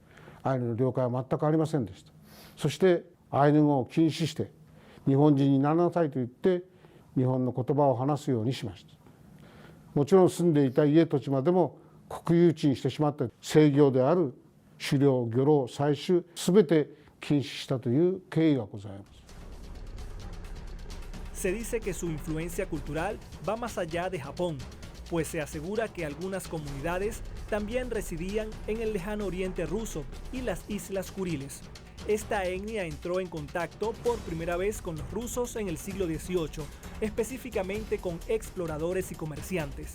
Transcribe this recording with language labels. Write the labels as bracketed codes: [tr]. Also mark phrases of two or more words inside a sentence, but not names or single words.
[ja] アイヌの了解は全くありませんでした。そしてアイヌ語を禁止して日本人にならなさいと言って日本の言葉を話すようにしました。もちろん住んでいた家土地までも国有地にしてしまって制御である狩猟、漁労、採取全て禁止したという経緯がございます。 [es] Se dice que su influencia cultural va más allá de Japón, pues se asegura que algunas comunidades también residían en el lejano oriente ruso y las Islas Kuriles. Esta etnia entró en contacto por primera vez con los rusos en el siglo XVIII, específicamente con exploradores y comerciantes.